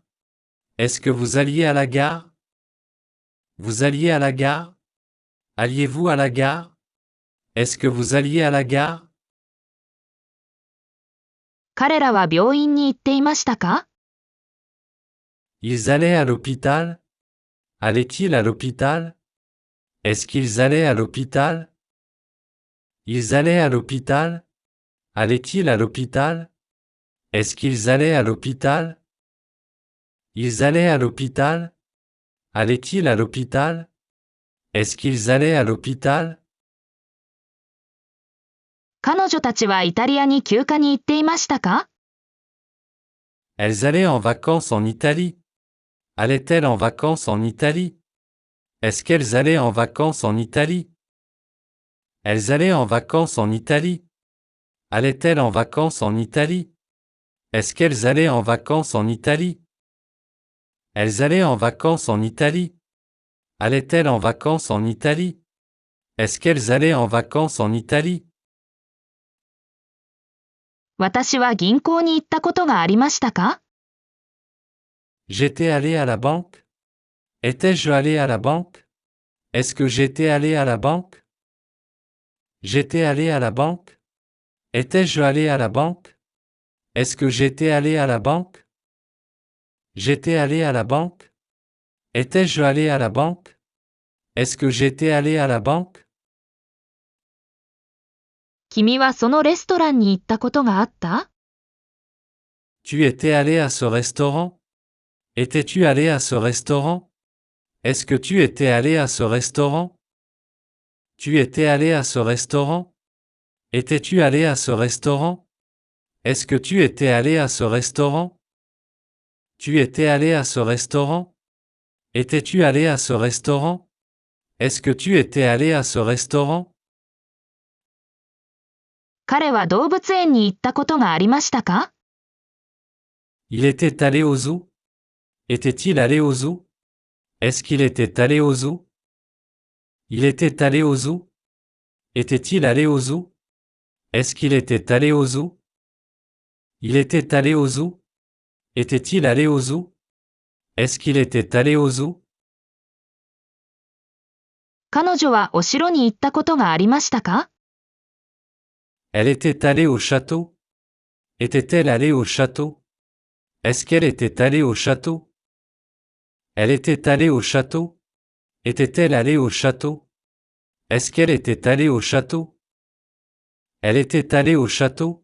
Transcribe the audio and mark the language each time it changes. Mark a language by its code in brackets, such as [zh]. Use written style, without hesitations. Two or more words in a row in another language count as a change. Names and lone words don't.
[fr] Est-ce que vous alliez à la gare? Vous alliez à la gare? Alliez-vous à la gare? Est-ce que vous alliez à la gare? [ja] 彼らは病院に行っていましたか？ [fr] Ils allaient à l'hôpital? Allaient-ils à l'hôpital? Est-ce qu'ils allaient à l'hôpital? Ils allaient à l'hôpital? Allaient-ils à l'hôpital? Est-ce qu'ils allaient à l'hôpital? Ils allaient à l'hôpital? Allaient-ils à l'hôpital? Est-ce qu'ils allaient à l'hôpital? [ja] 彼女たちはイタリアに休暇に行っていましたか？ [fr] Elles allaient en vacances en Italie. Allaient-elles en vacances en Italie? Est-ce qu'elles allaient en vacances en Italie? Elles allaient en vacances en Italie. Allaient-elles en vacances en Italie? Est-ce qu'elles allaient en vacances en Italie? Elles allaient en vacances en Italie. Allaient-elles en vacances en Italie? Est-ce qu'elles allaient en vacances en Italie? [ja] 私は銀行に行ったことがありましたか？ [fr] J'étais allé à la banque? Étais-je allé à la banque? Est-ce que j'étais allé à la banque? J'étais allé à la banque? Étais-je allé à la banque? Est-ce que j'étais allé à la banque? J'étais allé à la banque? Étais-je allé à la banque? Est-ce que j'étais allé à la banque? [ja] 君はそのレストランに行ったことがあった？ [fr] Tu étais allé à ce restaurant? Étais-tu allé à ce restaurant? Est-ce que tu étais allé à ce restaurant? Tu étais allé à ce restaurant? Étais-tu allé à ce restaurant? Est-ce que tu étais allé à ce restaurant? Tu étais allé à ce restaurant? Étais-tu allé à ce restaurant? Est-ce que tu étais allé à ce restaurant? [ja] 彼は動物園に行ったことがありましたか？ [fr] Il était allé au zoo? Était-il allé au zoo? Est-ce qu'il était allé au zoo? Il était allé au zoo? Était-il allé au zoo? Est-ce qu'il était allé au zoo? Il était allé au zoo? Était-il allé au zoo? Est-ce qu'il était allé au zoo? [ja] 彼女はお城に行ったことがありましたか？ [fr] Elle était allée au château? Était-elle allée au château? Est-ce qu'elle était allée au château? Elle était allée au château? Était-elle allée au château? Est-ce qu'elle était allée au château? Elle était allée au château?